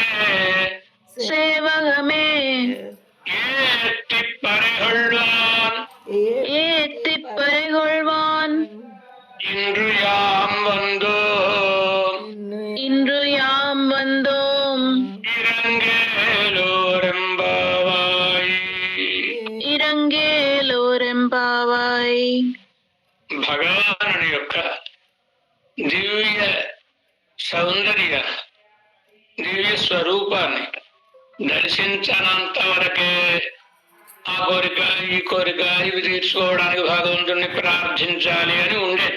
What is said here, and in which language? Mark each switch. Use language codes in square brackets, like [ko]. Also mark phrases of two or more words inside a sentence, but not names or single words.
[ta] சேவகமே ஏத்திப் பறைகொள்வான் ஏத்திப் பறைகொள்வான் இன்று யாம் வந்தோம் இன்று யாம் வந்தோம் இரங்கேலோரெம்பாவாய் இரங்கேலோரெம்பாவாய். [te] భగవానుని యొక్క దివ్య సౌందర్య దివ్య స్వరూపాన్ని దర్శించనంత వరకే ఆ కోరిక ఈ కోరిక ఇవి తీర్చుకోవడానికి భగవంతుణ్ణి ప్రార్థించాలి అని ఉండేది.